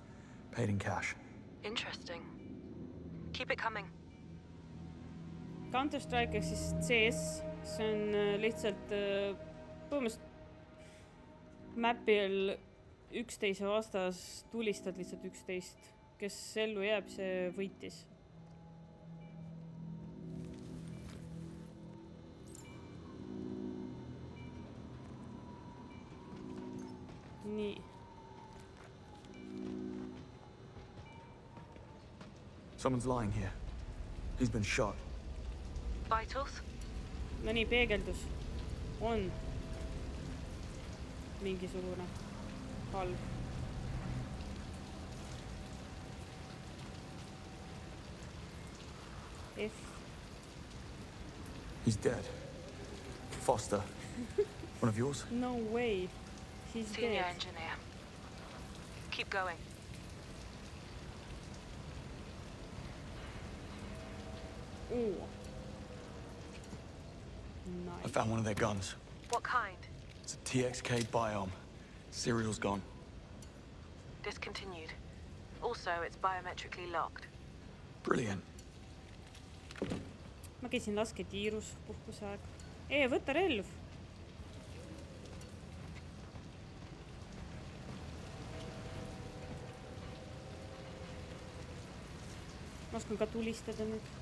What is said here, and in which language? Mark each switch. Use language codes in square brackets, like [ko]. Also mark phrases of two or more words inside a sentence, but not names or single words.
[en] Paid in cash. Interesting. Keep it coming. [et] Counter-Strike ehk siis CS, see on lihtsalt põhimõtteliselt mapil 11 vastas tulistad lihtsalt 11. Kes ellu jääb, see võitis. Nii. [en] Someone's lying here. He's been shot. Vitals? [et] No nii, peegeldus. On. Mingisugune halb. [en] F. He's dead. Foster. One of yours? No way. He's Senior dead. engineer. Keep going. Ooh. I Nice. found one of their guns. What kind? It's a TXK Biome. Serial's gone. Discontinued. Also, it's biometrically locked. Brilliant. [et] Ma käisin lasketiirus puhkuse aeg. Võta relv. Ma oskan ka tulistada nüüd.